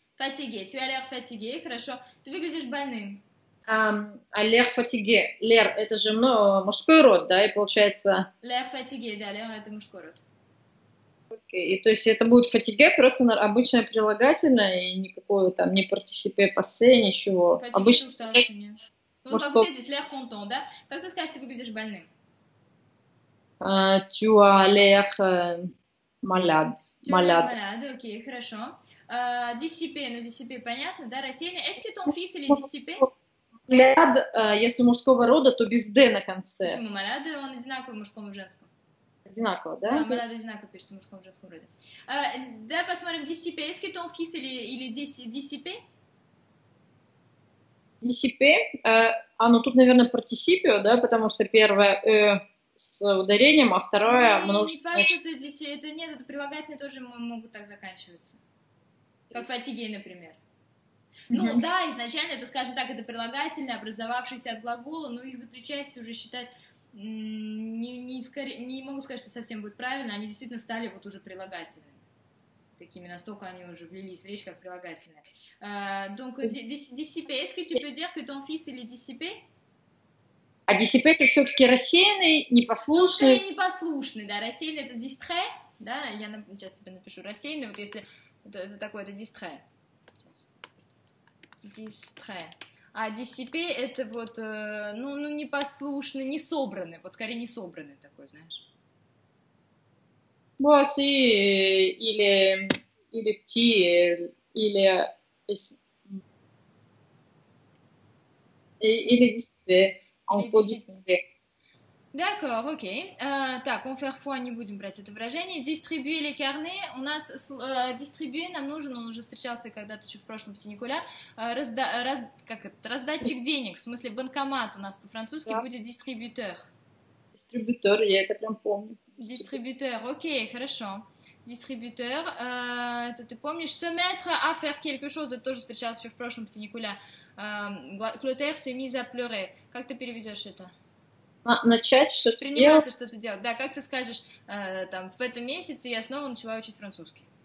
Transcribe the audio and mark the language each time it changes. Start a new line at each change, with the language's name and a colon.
French: Fatigué, tu as l'air fatigué,
Russian: хорошо. Ты выглядишь больным.
French: L'air fatigué. L'air,
Russian: это же мужской род, да, и получается...
French: L'air fatigué,
Russian: да,
French: l'air
Russian: это мужской род. Окей, и то есть это будет fatigué, просто обычное прилагательное, и никакого там не participé passé, ничего.
French: Fatigué
Russian: Обычно... уставший, нет. Ну, как у тебя здесь
French: l'air content,
Russian: да? Как ты скажешь, ты выглядишь больным?
French: Tu as l'air malade.
Russian: Malade, окей, хорошо. Dissipé, ну dissipé понятно, да, рассеянный.
French: Est-ce que ton fils, il est dissipé?
Russian: Malade, если мужского рода, то без «д» на конце. Почему malade? Он одинаковый в мужском и в женском. Одинаково, да? Да, malade одинаково пишется в мужском и в женском роде. Да, посмотрим dissipé.
French: Est-ce que ton fils, il est dissipé?
Russian: Dissipé, ну тут, наверное, participiо, да, потому что первое с ударением, а второе множественное. Это нет, это прилагательные тоже могут так заканчиваться. Как фатиге, например. Ну да, изначально это, скажем так, это прилагательные, образовавшиеся от глагола, но их за причастие уже считать не могу сказать, что совсем будет правильно, они действительно стали вот уже прилагательными. Такими, настолько они уже влились в речь как прилагательные.
French: Donc, dissipé, est-ce que tu peux dire que ton fils, il est dissipé?
Russian: А dissipé это все-таки рассеянный, непослушный. Ну, непослушный, да, рассеянный это distrait, да, я сейчас тебе напишу рассеянный, вот если это такое, это distrait.
French: Distrait.
Russian: А dissipé это вот, ну, непослушный, не собранный, вот скорее не собранный такой, знаешь.
French: Voici, il est petit, il est dissipé. D'accord, ok.
Russian: Так,
French: on faire foi,
Russian: не будем брать это выражение.
French: Distribuer les carnets.
Russian: У нас distribuer нам нужен, он уже встречался когда-то еще в прошлом синикуля. Раздатчик денег, в смысле банкомат у нас по-французски будет distributeur. Distributeur, я это прям помню. Distributeur, ok, хорошо. Distributeur, это ты помнишь?
French: Se mettre à faire quelque chose,
Russian: это тоже встречался еще в прошлом синикуля.
French: Clotaire s'est mise à pleurer.
Russian: Как ты переведешь это? Начать что-то делать. Приниматься что-то делать. Да, как ты скажешь, там, в этом месяце я снова начала учить французский.